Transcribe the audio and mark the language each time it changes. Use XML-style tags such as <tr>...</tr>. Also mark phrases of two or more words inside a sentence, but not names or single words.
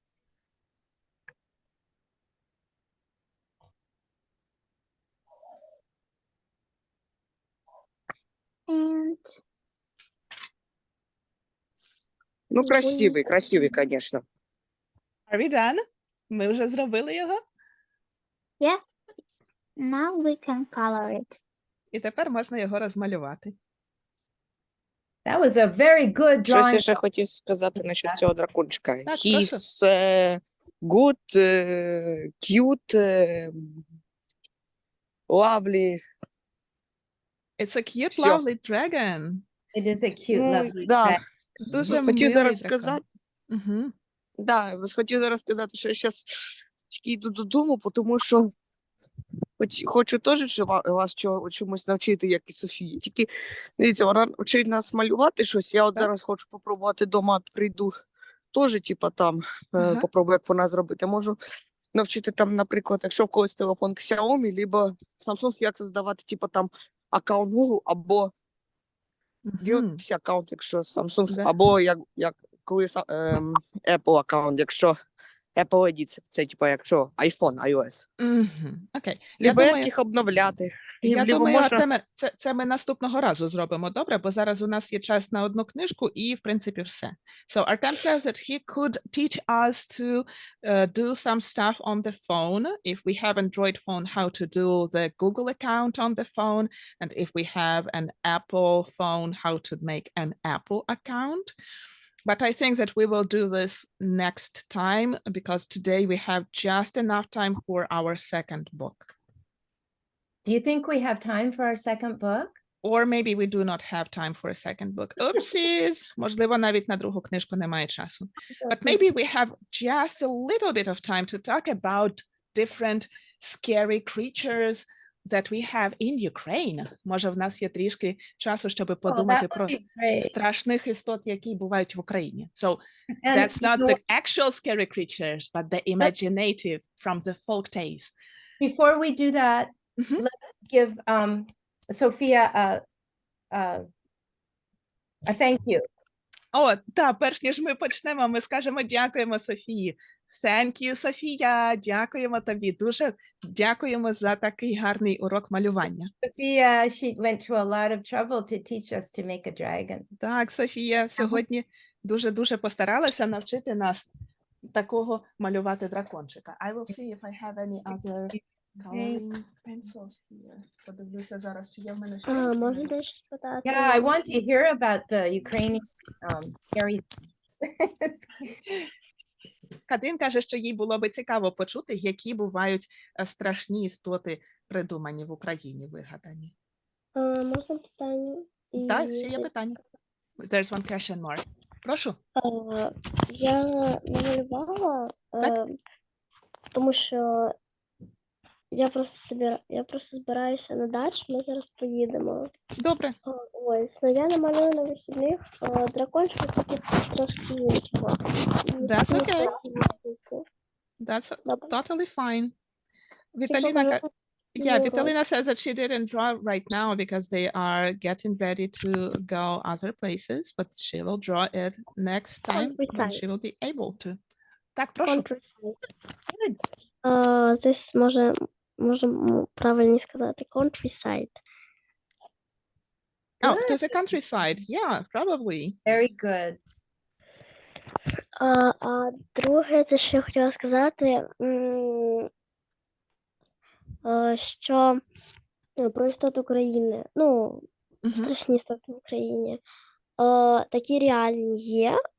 <en>And</en> <uk>Ну, красивий, конечно.</uk> <en>Are we done?</en> <uk>Ми вже зробили його.</uk> <en>now we can color it.</en> <uk>І тепер можна його розмалювати.</uk> <en>That was a very good</en> <uk>Щось</uk> <en>drawing.</en> <uk>я ще хотів сказати насчет цього дракончика. Так,</uk> <en>He's good, cute, lovely. It's a cute,</en> <uk>Всьо.</uk> <en>lovely dragon. It is a cute,</en> <uk>Ну,</uk> <en>lovely</en> <uk>да.</uk> <en>pet.</en> <uk>Дуже Хотів милий зараз дракон. сказати, Угу. хотів зараз сказати, що я зараз тільки йду додому, тому що хочу теж вас чомусь навчити, як і Софії. Тільки, дивіться, вона вчить нас малювати щось. Я от Так. зараз хочу попробувати вдома, прийду теж, типа там, Ага. попробую, як вона зробити. Можу навчити там, наприклад, якщо в когось телефон Xiaomi, либо Samsung, як создавати, типа там, аккаунт Google, або Galaxy аккаунт, якщо Samsung, Да. або як коли Apple аккаунт, якщо Apple Edit, це типу як що, iPhone, iOS. Окей. Я Либо думаю, як їх обновляти. Я Либо думаю, можна... Артеме, це ми наступного разу зробимо, добре? Бо зараз у нас є час на одну книжку і, в принципі, все.</uk> <en>So Artem says that he could teach us to do some stuff on the phone. If we have Android phone, how to do the Google account on the phone. And if we have an Apple phone, how to make an Apple account. But I think that we will do this next time because today we have just enough time for our second book. Do you think we have time for our second book? Or maybe we do not have time for a second book. Oopsies.</en> <uk>Можливо, навіть на другу книжку немає часу.</uk> <en>But maybe we have just a little bit of time to talk about different scary creatures that we have in Ukraine.</en> <uk>Може, в нас є трішки часу, щоб подумати про страшних істот, які бувають в Україні.</uk> <en>So that's not the actual scary creatures, but the imaginative from the folk tales. Before we do that, let's give Sofia a thank you.</en> <uk>О, та, перш ніж ми почнемо, ми скажемо дякуємо Софії.</uk> <en>Thank you,</en> <uk>Софія. Дякуємо тобі. Дуже дякуємо за такий гарний урок малювання.</uk> <en>Sofia, she went to a lot of trouble to teach us to make a dragon.</en> <uk>Так, Софія сьогодні дуже-дуже постаралася навчити нас такого малювати дракончика.</uk> <en>I will see if I have any other coloring pencils here.</en> <uk>Подивлюся зараз, чи є в мене ще. Можна дещо спитати?</uk> <en>Yeah, I want to hear about the Ukrainian scary things.</en> <uk>Катрін каже, що їй було би цікаво почути, які бувають страшні істоти придумані в Україні, вигадані. Можна питання? Так, ще є питання.</uk> <en>There's one question more.</en> <uk>Прошу. Я намалювала, тому що я просто збираюся на дачу, ми зараз поїдемо. Добре. Ось, я намалюю на вихідних дракончика, тільки трошки іншого.</uk> <en>That's okay. That's totally fine. Віталіна, Віталіна says that she didn't draw right now because they are getting ready to go other places, but she will draw it next time when she will be able to.</en> <uk>Так, прошу. Здесь може правильно сказати countryside.</uk> <en>Oh, to the countryside. Yeah, probably. Very good.</en> <uk>А друге, те, що я хотіла сказати, що про істот України, страшні істоти в Україні, такі реальні є.</uk>